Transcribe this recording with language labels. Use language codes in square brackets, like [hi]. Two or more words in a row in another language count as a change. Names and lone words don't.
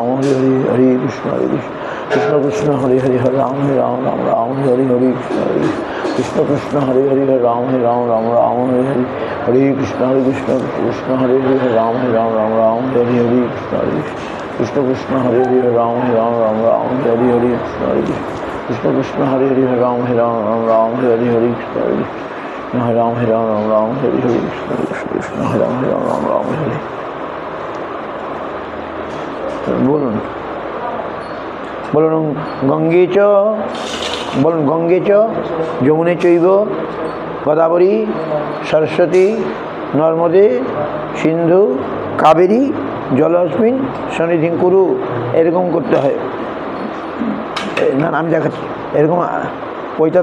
[sa] হরে হরে হরে কৃষ্ণ কৃষ্ণ হরে হরে হরে রাম রাম হরে হরে কৃষ্ণ কৃষ্ণ হরে হরে রাম রাম হরে হরে হরে কৃষ্ণ কৃষ্ণ হরে হরে রাম রাম হরে হরে কৃষ্ণ কৃষ্ণ হরে হরে রাম রাম হরে হরে কৃষ্ণ কৃষ্ণ হরে হরে রাম রাম হরে হরে কৃষ্ণ রাম রাম হরে হরে কৃষ্ণ রাম রাম হরে [bn] বলুন বলুন [sa] গঙ্গে চ বলুন গঙ্গে চ যমুনে চৈব গোদাবরী সরস্বতী নর্মদে সিন্ধু কাবেরী জলস্মিন সন্নিধিং কুরু [bn] এরকম করতে হয় না আমি দেখাচ্ছি এরকম পৈতা